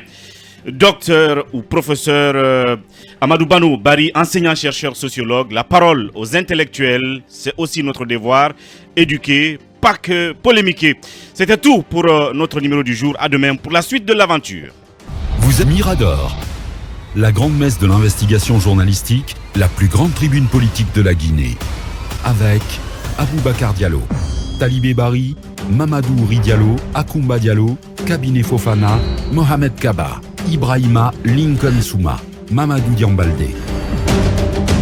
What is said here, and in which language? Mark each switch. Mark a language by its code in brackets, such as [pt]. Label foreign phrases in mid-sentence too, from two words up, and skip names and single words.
[fr] Docteur ou professeur Amadou Bano Bari, enseignant-chercheur sociologue, la parole aux intellectuels, c'est aussi notre devoir, éduquer, pas que polémiquer. C'était tout pour notre numéro du jour. À demain pour la suite de l'aventure. Vous êtes Mirador, la grande messe de l'investigation journalistique, la plus grande tribune politique de la Guinée. Avec Aboubacar Diallo, Talibé Bari, Mamadou Ouri Diallo, Akoumba Diallo, Kabinet Fofana, Mohamed Kaba, Ibrahima Lincoln Souma, Mamadou Diambaldé.